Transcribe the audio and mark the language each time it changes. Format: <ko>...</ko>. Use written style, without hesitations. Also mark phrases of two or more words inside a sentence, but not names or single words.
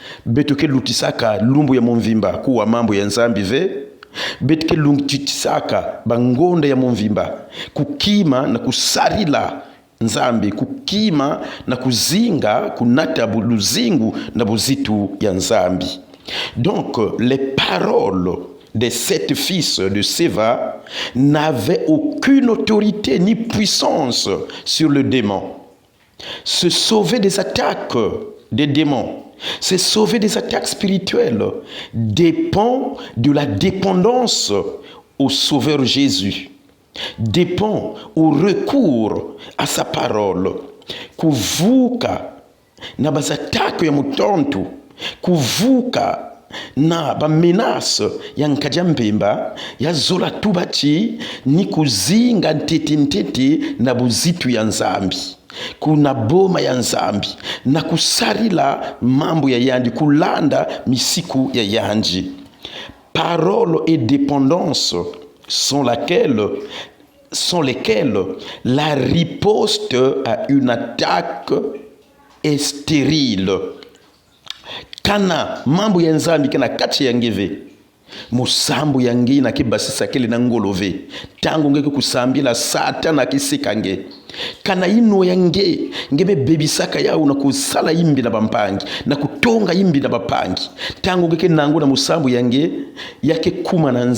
<ktu>beto ke lutisaka lumbu ya mumvimba kuwa mambo ya nzambi ve, beto ke lutisaka bangonda ya mumvimba kukima na kusarila nzambi, kukima na kuzinga kunata luzingu na buzitu ya nzambi.</ktu> <fr>Donc les paroles de sept fils de Séva n'avaient aucune autorité ni puissance sur le démon. Se sauver des attaques des démons, se sauver des attaques spirituelles dépend de la dépendance au Sauveur Jésus, dépend au recours à sa parole.</fr> <ktu>Kuvuka na bazatako ya mutontu, kuvuka na ba menace ya nkajambemba ya zola tubachi ni kuzinga ntete na buzitu ya nzambi, kuna boma ya nzambi na kusarila mambo ya yandi, kulanda misiku ya yanji.</ktu> <fr>Parole et dépendance sont lesquelles la riposte à une attaque est stérile.</fr> <ktu>Kana mambo ya nzambi kana kati ya ngeve musambu yangi na kibasisa kele na ngolove tangu ngeke kusambila satana kisikange kana ino yange ngebe bebisaka yao na kusala imbi na bampangi na kutonga imbi na bapangi tangu ngeke nangu na musambu yange yake kuma na</ktu>